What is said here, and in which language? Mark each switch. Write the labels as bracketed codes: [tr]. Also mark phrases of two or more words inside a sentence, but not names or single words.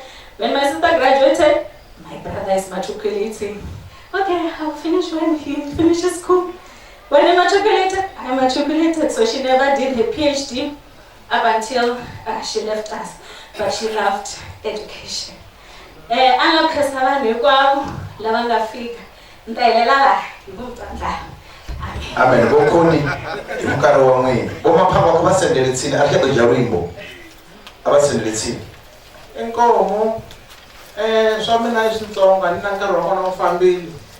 [en] When my sister graduated, my brother is matriculating. Okay, I'll finish when he finishes school. When he matriculated, I matriculated. So she never did her PhD up until she left us. But she loved education. [ts] Anlo khesa vanhu hinkwavo lava nga fika. Ni ta helela laha hi ku tsandza. Amen. Bokoni hi nkarhi wa n'wina. Vomaphamba ku va sendeletsini a ri ya Rimbo. A va sendeletsini. Inkomo swa mina i switsonga ni na nkarhi wa kona wu fambile.